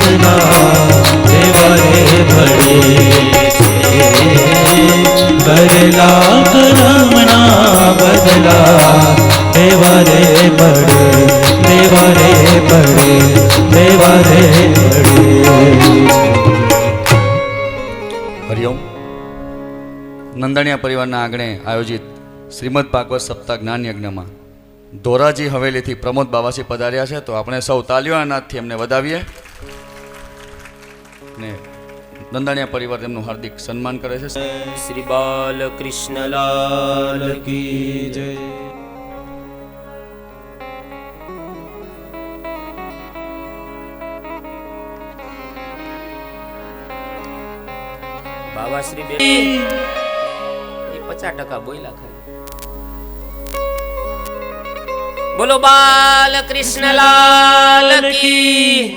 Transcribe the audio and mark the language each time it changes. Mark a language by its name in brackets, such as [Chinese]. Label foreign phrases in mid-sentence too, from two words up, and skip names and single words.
[Hindi] देवा रे बड़े बदला करमना बदला देवा रे बड़े देवा रे बड़े देवा रे बड़े। [Gujarati] હરિઓમ. નંદાણીયા પરિવારના આંગણે આયોજિત શ્રીમદ ભાગવત સપ્તાહ જ્ઞાન યજ્ઞમાં ધોરાજી હવેલીથી પ્રમોદ બાવાસી પધાર્યા છે, તો આપણે સૌ તાલીઓના નાદથી એમને વધાવીએ ને નંદાણીયા પરિવાર તેમનું હાર્દિક સન્માન કરે છે. શ્રી બાલકૃષ્ણલાલ [Hindi] की जय। [Gujarati] બાવાશ્રી બે એ 50% બોલ્યા ખાલી. બોલો બાલકૃષ્ણલાલ કી.